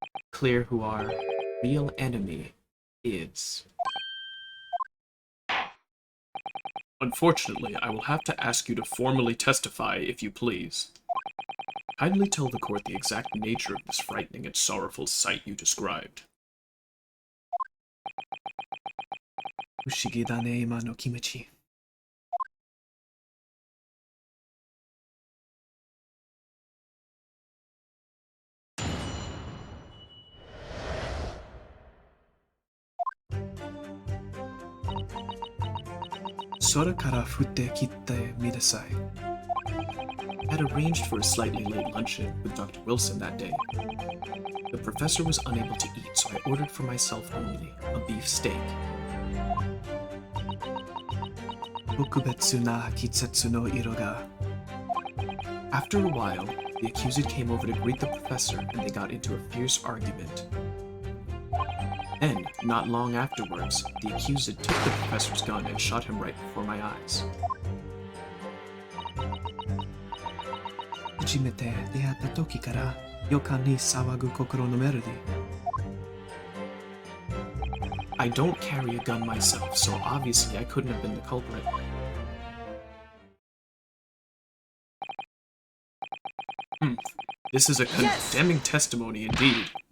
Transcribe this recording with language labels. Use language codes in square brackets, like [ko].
[en] Clear who our real enemy is. Unfortunately, I will have to ask you to formally testify, if you please. Kindly tell the court the exact nature of this frightening and sorrowful sight you described. [ja] 不思議だね、今の気持ち. 𝓔𝓷𝓰𝓵𝓲𝓼. [en] I had arranged for a slightly late luncheon with Dr. Wilson that day. The professor was unable to eat, so I ordered for myself only a beef steak. [ja] 特別な季節の色が. [en] After a while, the accused came over to greet the professor and they got into a fierce argument. Then, not long afterwards, the accused took the professor's gun and shot him right before my eyes. [ja] 初めて出会った時から予感に騒ぐ心のメロディー. [en] I don't carry a gun myself, so obviously I couldn't have been the culprit. This is a condemning testimony indeed.